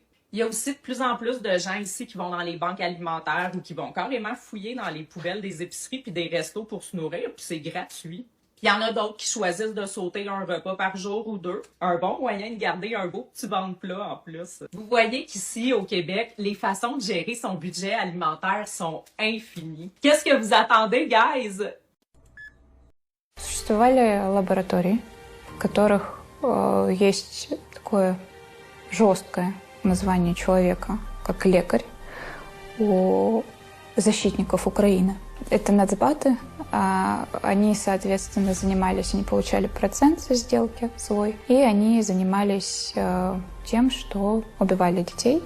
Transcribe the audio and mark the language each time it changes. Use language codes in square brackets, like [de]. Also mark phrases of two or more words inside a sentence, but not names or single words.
[fr] Il y a aussi de plus en plus de gens ici qui vont dans les banques alimentaires ou qui vont carrément fouiller dans les poubelles des épiceries puis des restos pour se nourrir, puis c'est gratuit. Puis il y en a d'autres qui choisissent de sauter un repas par jour ou 2. Un bon moyen de garder un beau petit ventre plat en plus. Vous voyez qu'ici, au Québec, les façons de gérer son budget alimentaire sont infinies. Qu'est-ce que vous attendez, guys? [ru] Существовали лаборатории, в которых есть такое жесткое название человека, как лекарь, у защитников Украины. Это нацбаты, они, соответственно, занимались, они получали процент со сделки свой, и они занимались тем, что убивали детей.